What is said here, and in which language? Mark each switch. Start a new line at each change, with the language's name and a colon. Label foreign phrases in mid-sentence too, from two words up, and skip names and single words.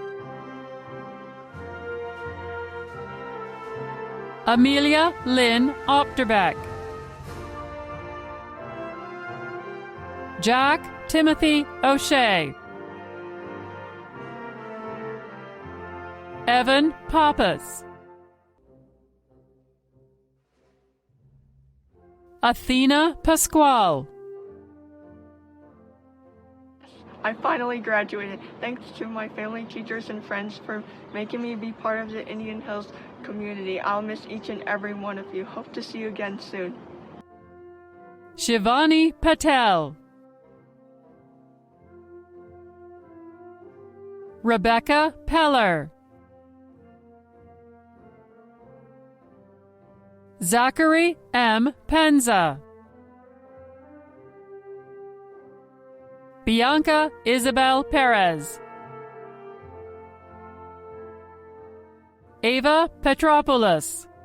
English: Amelia Lynn Opterbeck. Jack Timothy O'Shea. Evan Pappas. Athena Pasquale. I finally graduated. Thanks to my family, teachers, and friends for making me be part of the Indian Hills community. I'll miss each and every one of you. Hope to see you again soon. Shivani Patel. Rebecca Peller. Zachary M. Penza. Bianca Isabel Perez. Ava Petropoulos.